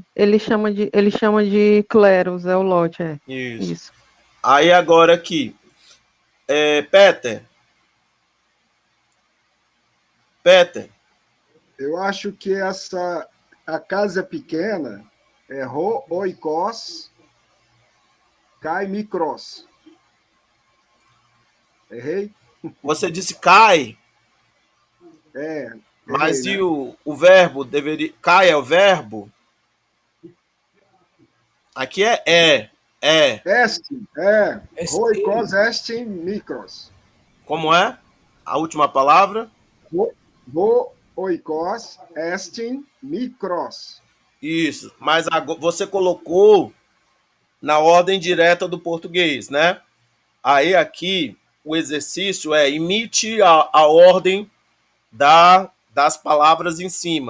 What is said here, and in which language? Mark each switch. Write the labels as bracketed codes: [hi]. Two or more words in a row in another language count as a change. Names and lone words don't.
[pt] Ele chama de kleros, é o lote, Isso. Aí agora aqui, Peter. Eu acho que a casa pequena é [el] ὁ οἶκος καὶ μικρός. [pt] Errei? Você disse cai. Mas errei, e né? o verbo deveria. Cai é o verbo? Aqui é. É. [el] ἐστιν, ὁ οἶκος, ἐστιν, μικρός. [pt] Como é? A última palavra? [el] ὁ οἶκος, ἐστιν, μικρός. [pt] Isso. Mas agora você colocou na ordem direta do português, né? Aí aqui o exercício é imite a ordem das palavras em cima.